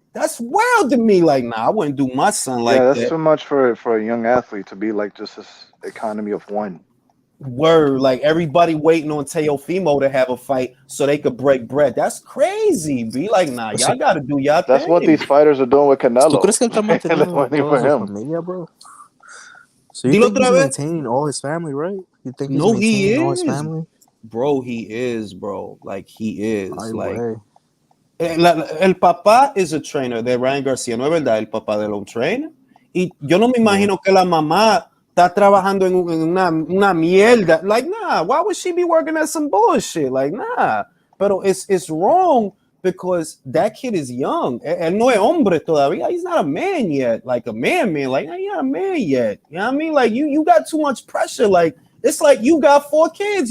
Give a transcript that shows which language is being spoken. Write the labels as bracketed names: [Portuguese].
[English] That's wild to me. Like, nah, I wouldn't do my son like that. Yeah, that's too much for a young athlete to be like just this economy of one. Word, like everybody waiting on Teofimo to have a fight so they could break bread. That's crazy. Be like, nah, y'all got to do y'all thing. That's what these fighters are doing with Canelo. [Spanish] ¿Tú crees que él está manteniendo familia, bro? [English] So you think he's maintaining all his family, right? You think he's maintaining all his family? Bro, he is, bro. Like, he is. [Spanish] El papá [English] is a trainer [Spanish] de Ryan Garcia, ¿no es verdad? El papá de un trainer. Y yo no me imagino que la mamá está trabajando en una mierda. [English] Like, nah, why would she be working at some bullshit? Like, nah. [Spanish] Pero [English] it's wrong because that kid is young. [Spanish] Él no es hombre todavía. [English] He's not a man yet. Like, a man. Like, he's not a man yet. You know what I mean? Like, you got too much pressure. Like, it's like you got 4 kids.